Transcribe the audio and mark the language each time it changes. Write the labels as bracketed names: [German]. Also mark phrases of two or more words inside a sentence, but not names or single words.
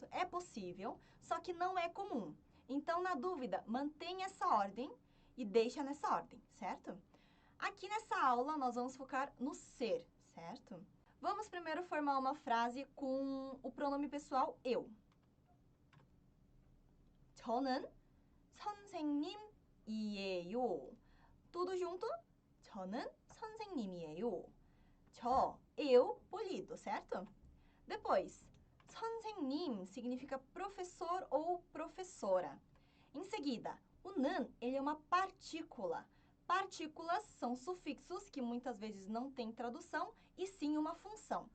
[Portuguese] É possível, só que não é comum. Então, na dúvida, mantenha essa ordem e deixa nessa ordem, certo? Aqui nessa aula, nós vamos focar no ser, certo? Vamos primeiro formar uma frase com o pronome pessoal eu. [Korean] 저는 선생님이에요. [Portuguese] Tudo junto? [Korean] 저는 선생님이에요. [Portuguese] eu, polido, certo? Depois, 선생님 significa professor ou professora. Em seguida, o 는, ele é uma partícula. Partículas são sufixos que muitas vezes não têm tradução e sim uma função.